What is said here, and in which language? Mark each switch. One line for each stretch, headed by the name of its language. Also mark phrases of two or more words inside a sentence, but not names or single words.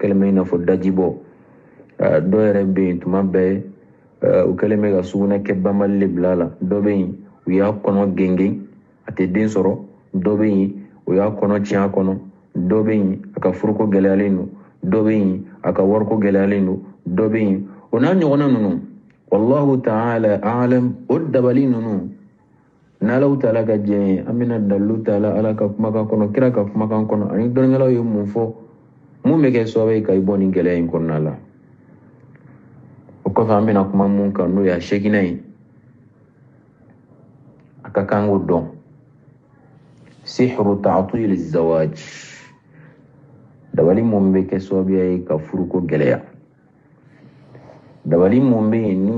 Bambara: kɛlen bɛ i n'a fɔ dajibɔ dɔ yɛrɛ bɛ yen tuma bɛɛ u kɛlen bɛ ka sugunɛ kɛ banbali de bila a la dɔ bɛ yen u y'a kɔnɔ genge a tɛ den sɔrɔ dɔ bɛ yen u y'a kɔnɔ tiɲɛ a kɔnɔ dɔ bɛ yen a ka furuko gɛlɛyalen don dɔ bɛ yen a ka wariko gɛlɛyalen don dɔ bɛ yen o n'a ɲɔgɔnna ninnu
Arabic: والله تعالى أعلم
Bambara: o dabali ninnu n'Alaw taala ka diɲɛ ye an bɛna dalilu ta ala ka kumakan kɔnɔ kira ka kumakan kɔnɔ ani dɔnnigɛlaw ye mun fɔ mun bɛ kɛ sababu ye ka i bɔ nin gɛlɛya in kɔnɔna la o kɔfɛ an bɛna kuma mun kan n'o ye a seginna ye a ka kan k'o dɔn
Arabic: سحر تعطيل الزواج
Bambara: dabali mun bɛ kɛ sababu ye ka furuko gɛlɛya dabali mun bɛ yen ni